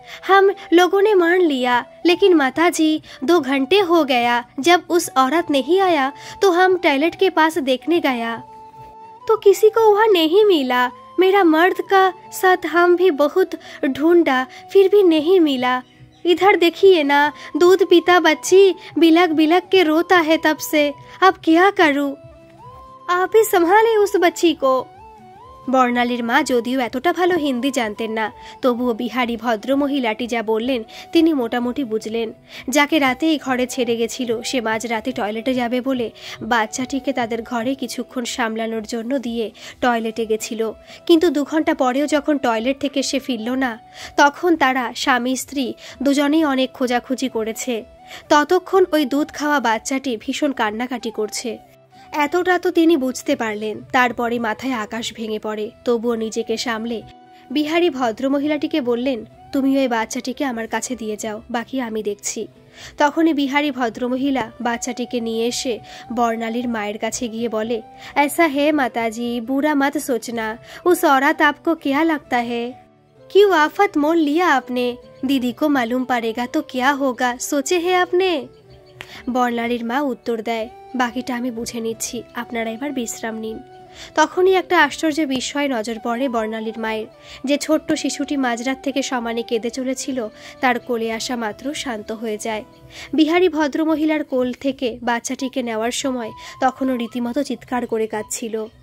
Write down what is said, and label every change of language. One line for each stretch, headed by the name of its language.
Hindi: हम लोगों ने मान लिया, लेकिन माताजी 2 घंटे हो गया, जब उस औरत नहीं आया तो हम टॉयलेट के पास देखने गया तो किसी को वहाँ नहीं मिला। मेरा मर्द का साथ हम भी बहुत ढूंढा, फिर भी नहीं मिला। इधर देखिए ना, दूध पीता बच्ची बिलक बिलक के रोता है तब से, अब क्या करूं? आप ही संभाले उस बच्ची को।
Bangla: বর্ণালীর মা যদিও এতটা ভালো হিন্দি জানতেন না, তবুও বিহারী ভদ্রমহিলাটি যা বললেন তিনি মোটামুটি বুঝলেন। যাকে রাতে এই ঘরে ছেড়ে গেছিল সে মাঝরাতে টয়লেটে যাবে বলে বাচ্চাটিকে তাদের ঘরে কিছুক্ষণ সামলানোর জন্য দিয়ে টয়লেটে গেছিল। কিন্তু 2 ঘন্টা পরেও যখন টয়লেট থেকে সে ফিরল না, তখন তারা স্বামী স্ত্রী দুজনেই অনেক খোঁজাখুঁজি করেছে। ততক্ষণ ওই দুধ খাওয়া বাচ্চাটি ভীষণ কান্নাকাটি করছে। এতটা তো তিনি বুঝতে পারলেন। তারপরে মাথায় আকাশ ভেঙে পড়ে। তবুও নিজেকে সামলে বিহারী ভদ্রমহিলাটিকে বললেন, তুমি ওই বাচ্চাটিকে আমার কাছে দিয়ে যাও, বাকি আমি দেখছি। তখনই বিহারী ভদ্রমহিলা বাচ্চাটিকে নিয়ে এসে বর্ণালীর মায়ের কাছে গিয়ে বলে,
Hindi: ऐसा है माताजी, बुरा मत सोचना, उस औरत आपको क्या लगता है? क्यों आफत मोल लिया आपने? दीदी को मालूम पड़ेगा तो क्या होगा, सोचे है आपने?
Bangla: বর্ণালীর মা উত্তর দেয়, বাকিটা আমি বুঝে নিচ্ছি, আপনারা এবার বিশ্রাম নিন। তখনই একটা আশ্চর্য বিষয় নজর পড়ে বর্ণালীর মায়ের। যে ছোট্ট শিশুটি মাঝরাত থেকে সমানে কেঁদে চলেছিল তার কোলে আসা মাত্র শান্ত হয়ে যায়। বিহারী ভদ্রমহিলার কোল থেকে বাচ্চাটিকে নেওয়ার সময় তখনও রীতিমতো চিৎকার করে কাঁদছিল।